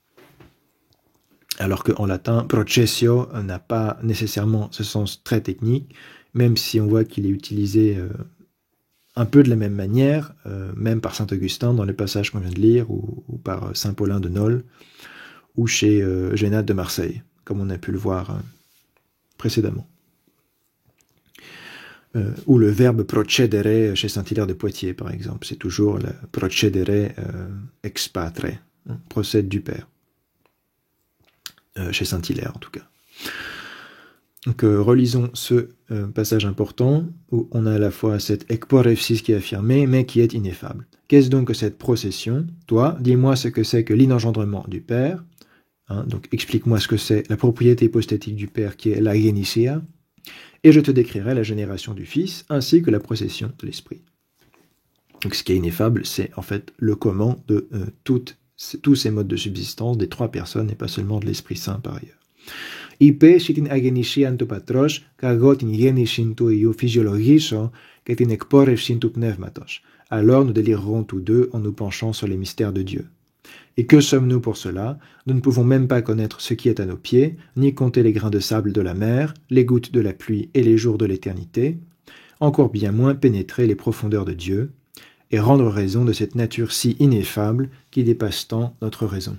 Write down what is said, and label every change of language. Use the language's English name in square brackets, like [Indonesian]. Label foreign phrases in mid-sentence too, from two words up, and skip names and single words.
[French] Alors qu'en latin, processio n'a pas nécessairement ce sens très technique, même si on voit qu'il est utilisé un peu de la même manière, même par saint Augustin dans les passages qu'on vient de lire, ou par saint Paulin de Nol, ou chez Génade de Marseille, comme on a pu le voir précédemment. Ou le verbe procedere chez saint Hilaire de Poitiers, par exemple. C'est toujours le [Latin] procedere ex patre, [French] procède du Père. Chez saint Hilaire, en tout cas. Donc, relisons ce passage important, où on a à la fois cette ekporepsis qui est affirmée, mais qui est ineffable. Qu'est-ce donc que cette procession? Toi, dis-moi ce que c'est que l'inengendrement du Père. Donc, explique-moi ce que c'est la propriété hypostatique du Père, qui est la genesia, et je te décrirai la génération du Fils, ainsi que la procession de l'Esprit. Donc, ce qui est ineffable, c'est en fait le comment de tous ces modes de subsistance des trois personnes, et pas seulement de l'Esprit Saint par ailleurs. [Greek] Εἰπὲ σὺ τὴν ἀγεννησίαν τοῦ Πατρός κἀγὼ τὴν γέννησιν τοῦ Υἱοῦ φυσιολογήσω καὶ τὴν ἐκπόρευσιν τοῦ Πνεύματος. [French] Alors nous délirerons tous deux en nous penchant sur les mystères de Dieu. Et que sommes-nous pour cela? Nous ne pouvons même pas connaître ce qui est à nos pieds, ni compter les grains de sable de la mer, les gouttes de la pluie et les jours de l'éternité, encore bien moins pénétrer les profondeurs de Dieu, et rendre raison de cette nature si ineffable qui dépasse tant notre raison.